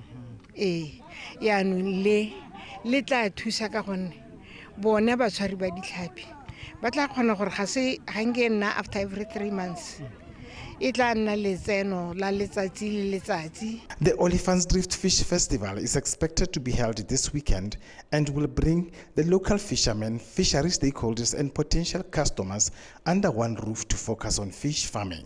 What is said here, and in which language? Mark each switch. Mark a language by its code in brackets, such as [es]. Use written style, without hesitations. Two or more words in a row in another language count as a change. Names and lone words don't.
[tn] Le tla thusa ka gonne bona ba tshwari ba ditlhapi ba tla kgona gore ga se hange nna [en] after every 3 months. The Oliphant's Drift Fish Festival is expected to be held this weekend and will bring the local fishermen, fishery stakeholders and potential customers under one roof to focus on fish farming.